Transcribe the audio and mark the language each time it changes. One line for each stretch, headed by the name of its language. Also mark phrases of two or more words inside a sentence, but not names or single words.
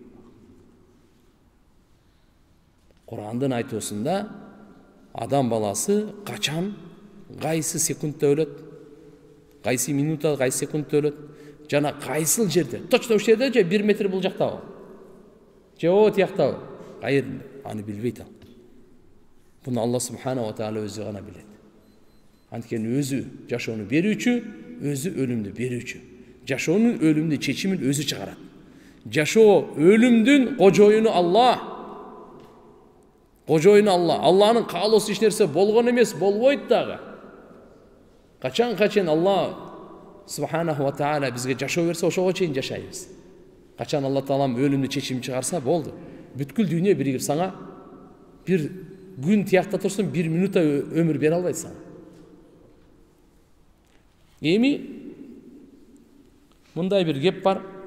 Kyrgyz: Курандын айтуусунда адам баласы качан, кайсы секундта өлөт, кайсы минутта, кайсы секундта өлөт, жана кайсыл жерде. Точно ошол жерде же 1 метр бул жактабы? Же о тияктабы? Кайерде? Аны билбейт ал. Буну
Arabic: الله سبحانه وتعالى
Kyrgyz: өзү гана билет. Анткени өзү жашоону берүүчү, өзү өлүмдү берүүчү. Жашоонун өлүмдү чечимин өзү чыгарат. Жашоо өлүмдүн кожоюну Алла. Кожоюну Алла. Алланын каалоосу эч нерсе болгон эмес, болбойт дагы. Качан
Arabic: الله سبحانه وتعالى
Kyrgyz: бизге жашоо берсе, ошого чейин жашайбыз. Качан Алла таалам өлүмдү чечим чыгарса, болду. Бүткүл дүйнө биригип сага бир күн тиякта турсун, 1 минутта өмүр бере албайт сага. Эми мындай бир кеп бар.